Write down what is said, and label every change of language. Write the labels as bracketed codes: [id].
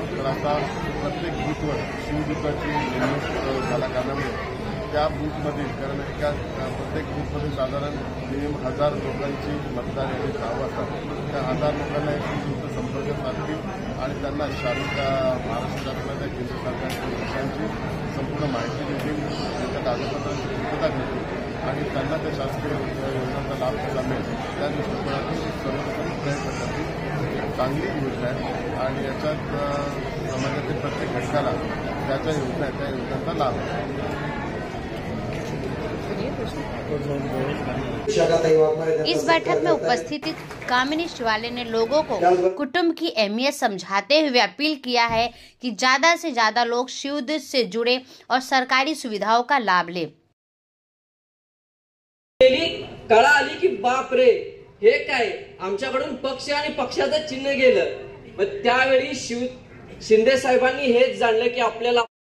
[mr] तर आता प्रत्येक बूथवर शिवदूताची नेमणूक झाला कारणामुळे त्या बूथमध्ये, कारण प्रत्येक बूथमध्ये साधारण मिनिमम 1000 लोकांची मतदार यादी नावं असतात, त्या 1000 लोकांना एक शिवदूत संपर्क साधतील आणि त्यांना महाराष्ट्र शासनाच्या केंद्र सरकारच्या योजनांची संपूर्ण माहिती देतील, त्यांच्या कागदपत्रांची पूर्तता घेतील आणि त्यांना त्या शासकीय योजनांचा लाभ कसा मिळेल त्या दृष्टिकोनातून सर्वप्रथम प्रयत्न करतील। एक चांगली योजना आहे आणि याच्यात समाजातील प्रत्येक घटकाला ज्या योजना आहेत त्या योजनांचा लाभ आहे। [hi] इस बैठक में उपस्थित कामिनी शिवाले ने लोगों को कुटुंब की अहमियत समझाते हुए अपील किया है कि ज्यादा से ज्यादा लोग शिवदूत से जुड़े और सरकारी सुविधाओं का लाभ ले। [mr] कळा आली की बाप रे हे काय, आमच्याकडून पक्ष आणि पक्षाचं चिन्ह गेलं। मग त्यावेळी शिंदे साहेबांनी हेच जाणलं की आपल्याला